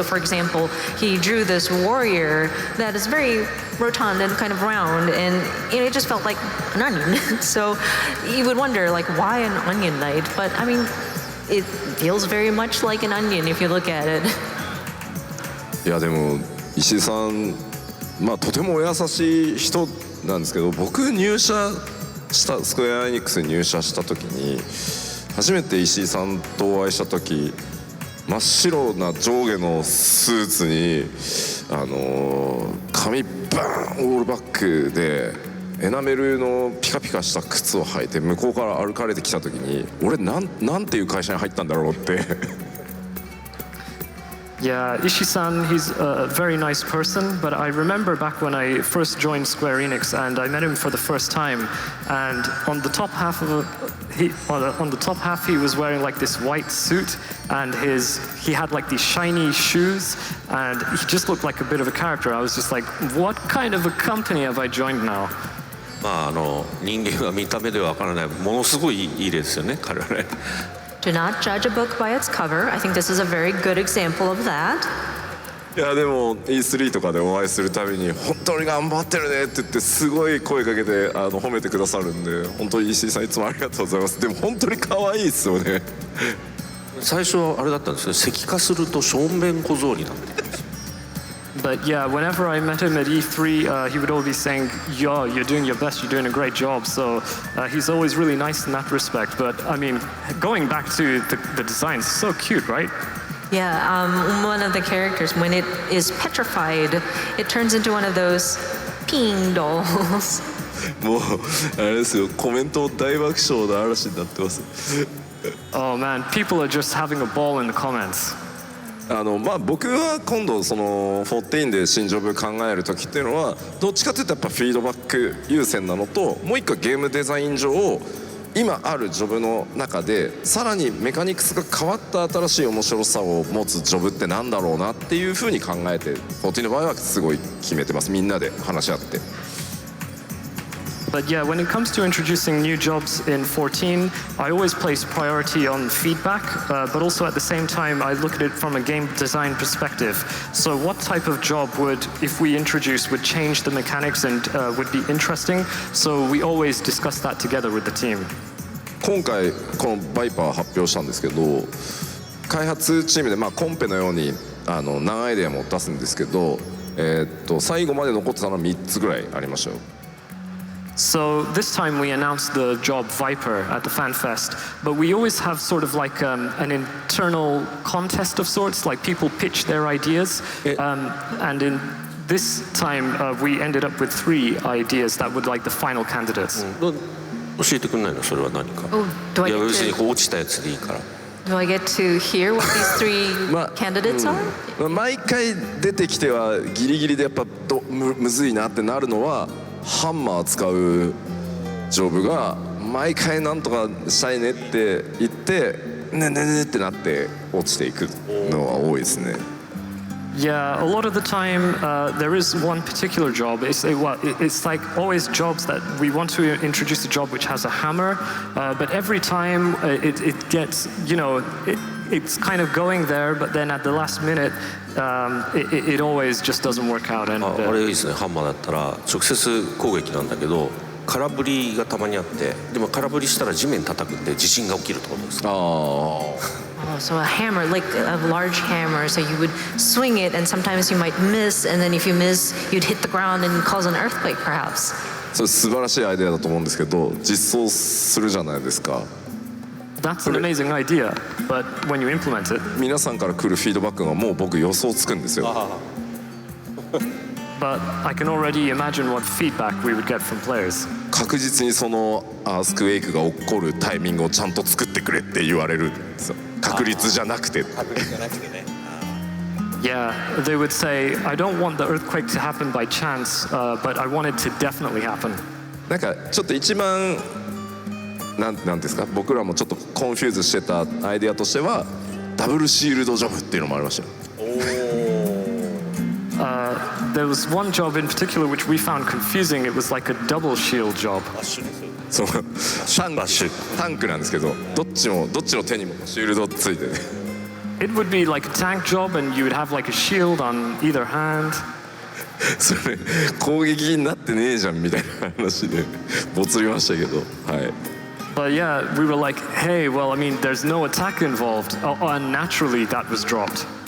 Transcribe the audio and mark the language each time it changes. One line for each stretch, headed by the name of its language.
English: So for example, he drew this warrior that is very rotund and kind of round, and it just felt like an onion. So you would wonder, like, why an onion knight? But I mean, it feels very much like an onion if you look at it.
Japanese: いやでも石井さん、とてもお優しい人なんですけど、僕入社したスクエアエニックスに入社した時に初めて石井さんとお会いした時、真っ白な上下のスーツに髪バーンオールバックでエナメルのピカピカした靴を履いて向こうから歩かれてきた時に、俺なんていう会社に入ったんだろうって。
English: Yeah, Ishii-san, he's a very nice person, but I remember back when I first joined Square Enix and I met him for the first time, and on the top half he was wearing like this white suit, and he had like these shiny shoes, and he just looked like a bit of a character. I was just like, what kind of a company have I joined now?
Japanese: 人間は見た目ではわからない、ものすごいいい例ですよね、彼はね。
English: Do not judge a book by its cover. I think this is a very good example of that.
Japanese: いやでも E3 とかでお会いするたびに本当に頑張ってるねって言ってすごい声かけて褒めてくださるんで、本当に石井さんいつもありがとうございます。でも本当に可愛いですよね。最初はあれだったんですね、石化すると正面小僧になってたんですよ。
English: But yeah, whenever I met him at E3, he would always be saying, "Yo, you're doing your best. You're doing a great job." So he's always really nice in that respect. But I mean, going back to the designs, so cute, right? Yeah, one of the characters, when it is petrified, it turns into one of those peeing dolls.
Japanese: もうあれですよ、コメント大爆笑の嵐になってます。
English: Oh man, people are just having a ball in the comments.
Japanese: 僕は今度その14で新ジョブ考える時っていうのはどっちかというとやっぱフィードバック優先なのと、もう一個ゲームデザイン上今あるジョブの中でさらにメカニクスが変わった新しい面白さを持つジョブってなんだろうなっていうふうに考えて、14の場合はすごい決めてます。みんなで話し合って。
English: But yeah, when it comes to introducing new jobs in 14, I always place priority on feedback, but also at the same time, I look at it from a game design perspective. So what type of job would, if we introduce, would change the mechanics and would be interesting? So we always discuss that together with the team.
Japanese: 今回このバイパー発表したんですけど、開発チームでコンペのように何アイデアも出すんですけど、最後まで残ってたのは3つぐらいありましたよ。
English: So this time we announced the job Viper at the Fan Fest, but we always have sort of like an internal contest of sorts, like people pitch their ideas, and in this time we ended up with 3 ideas that would like the final candidates.
Japanese: 教えてくんないのそれは何か。いや別に落ちたやつでいいから。
English: Do I get to hear what these 3 candidates are?
Japanese: 毎回出てきてはギリギリでやっぱむずいなってなるのは、ハンマー使うジョブが毎回なんとかしたいねって言ってねってなって落ちていくのは多いですね。
English: Yeah, a lot of the time there is one particular job. It's like always jobs that we want to introduce a job which has a hammer, but every time it gets, it's kind of going there, but then at the last minute, it always just doesn't work out. And
Japanese: あれいいですね。ハンマーだったら直接攻撃なんだけど空振りがたまにあって、でも空振りしたら地面叩くんで地震が起きるってことですか。
English: Oh, so a hammer, like a large hammer, so you would swing it and sometimes you might miss, and then if you miss, you'd hit the ground and cause an earthquake perhaps.
Japanese: それ素晴らしいアイデアだと思うんですけど、実装するじゃないですか。
English: That's an amazing idea, but when you implement it,
Japanese: 皆さんから来るフィードバックがもう僕予想つくんですよ。
English: but I can already imagine what feedback we would get from players.
Japanese: 確実にそのアースクウェイクが起こるタイミングをちゃんと作ってくれって言われるんですよ。確率じゃなくて。
English: Yeah, they would say, I don't want the earthquake to happen by chance, but I want it to definitely happen.
Japanese: なんかちょっと一番なんですか、僕らもちょっとコンフューズしてたアイデアとしてはダブルシールドジョブっていうのもありましたよ。
English: There was one job in particular which we found confusing. It was like a double shield job.
Japanese: そうタンクなんですけど、どっちの手にもシールドついてて。
English: It would be like a tank job, and you would have like a shield on either hand.
Japanese: それ攻撃になってねえじゃんみたいな話でボツりましたけど、はい。
English: But yeah, we were like, hey, well, I mean, there's no attack involved. And naturally, that was dropped.